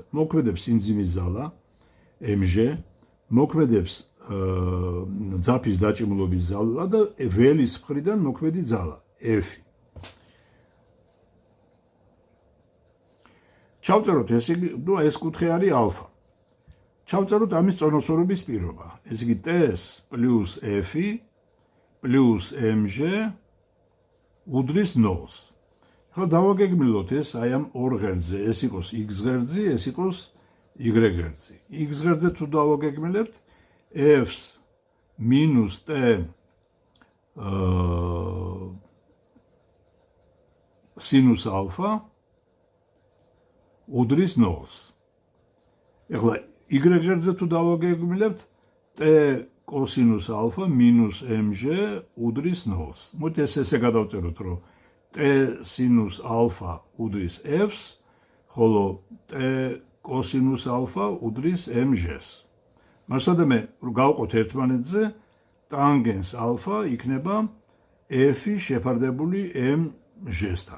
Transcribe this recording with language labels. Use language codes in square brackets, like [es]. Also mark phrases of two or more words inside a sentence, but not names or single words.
[ka] მოქმედებს სიმძიმის ძალა mg, მოქმედებს ძაფის დაჭიმულობის ძალა და ველის მხრიდან მოქმედი ძალა f. ჩავწეროთ, ესე იგი, ნუ ეს კუთხე არის ალფა. ჩავწეროთ ამის წონასწორობის პირობა. ესე იგი, ts plus f plus mg უდრის 0-ს. ახლა დავაგეგმილოთ ეს აი ამ ორ ღერძზე, ეს იყოს x ღერძი, ეს იყოს y ღერძი. x ღერძზე თუ დავაგეგმილებთ f-ს minus t sinus alpha უდრის 0-ს. ახლა y ღერძზე თუ დავაგეგმილებთ t cosinus alpha minus mg უდრის 0-ს. მოდით ესე გადავწეროთ, რომ t sinus alpha უდრის f-ს, ხოლო t cosinus alpha უდრის mg-ს. მასადამე გავყოთ ერთმანეთზე, ტანგენს alpha იქნება f შეფარდებული mg-სთან.